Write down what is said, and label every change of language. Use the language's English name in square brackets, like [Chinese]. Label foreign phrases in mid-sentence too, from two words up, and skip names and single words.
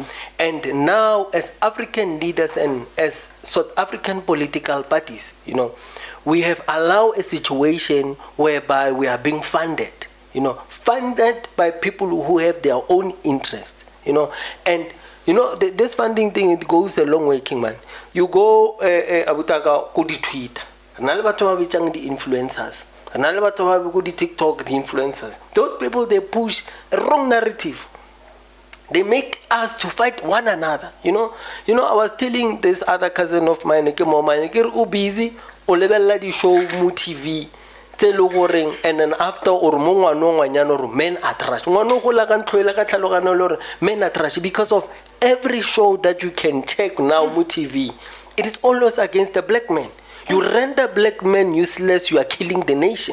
[English] And now, as African leaders and as South African political parties, we have allowed a situation whereby we are being funded. Funded by people who have their own interest. And this funding thing, it goes a long way, King Man. You go [Tswana] abutaga go di Twitter. Nale batho ba bitsang di influencers. Nale batho ba go di TikTok di influencers. [English] Those people, they push a wrong narrative. They make us to fight one another. I was telling this other cousin of mine, busy [Tswana] o lebella di show mu TV. [English] And then after or men are trash. Men are trash because of every show that you can check now on TV. It is always against the black man. You render black men useless, you are killing the nation.